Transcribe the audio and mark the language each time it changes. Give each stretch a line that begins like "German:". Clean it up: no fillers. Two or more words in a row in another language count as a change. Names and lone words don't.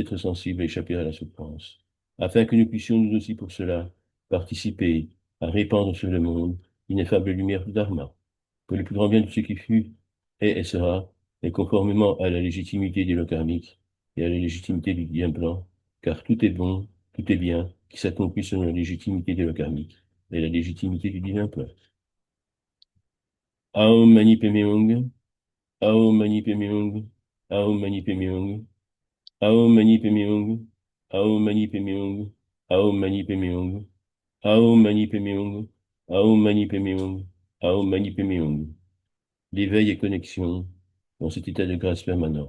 French: êtres sensibles à échapper à la souffrance, afin que nous puissions nous aussi pour cela participer à répandre sur le monde l'ineffable lumière du Dharma, pour le plus grand bien de ce qui fut, est et sera, et conformément à la légitimité des lois karmiques et à la légitimité du bien plan, car tout est bon, tout est bien, qui s'accomplit selon la légitimité des lois karmiques et la légitimité du divin plan.
Sanskrit: Aum Mani Padme Hum. Aum Mani Padme Hum. Aum Mani Padme Hum. Aum Mani Padme Hum. Aum Mani Padme Hum. Aum Mani Padme Hum. Aum Mani Padme Hum. Aum Mani Padme Hum. Aum Mani Padme Hum.
French: L'éveil et connexion dans cet état de grâce permanent.